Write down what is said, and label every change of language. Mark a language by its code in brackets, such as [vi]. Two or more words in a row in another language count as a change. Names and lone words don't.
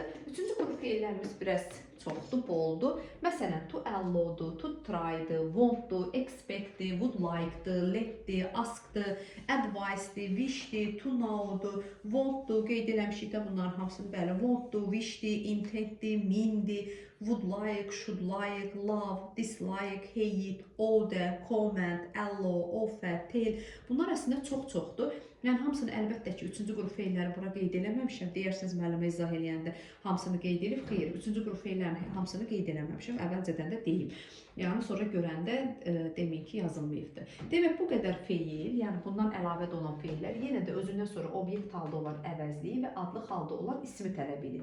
[az] Üçüncü qrup feillərimiz biraz çoxdur, boldur. Məsələn, [en] to allow'dur, to try'dır, [az] want'dur, expect'dir, [en] would like'dır, [az] let'dir, ask'dır, advice'dir, wish'dir, [en] to know'dur, [az] want'dur, qeyd eləmişik də bunların hamısını, bəli, want'dur, wish'dir, intent'dir, mean'dir, [en] would like, should like, love, dislike, hate, order, comment, allow, offer, tell. [az] Bunlar əslində çoxdur. Yəni, hamısını əlbəttə ki, üçüncü qrup feilləri bura qeyd eləməmişəm. Deyirsiniz, müəllimə izah eləyəndə hamısını qeyd edib. Xeyr, üçüncü qrup feillərin hamısını qeyd eləməmişəm. Əvvəlcədən də deyim. Yəni, sonra görəndə demin ki, yazılmayıbdır. Demək, bu qədər feil, yəni bundan əlavədə olan feillər yenə də özündən sonra obyekt halda olan əvəzliyi və adlı halda olan ismi tələb edir.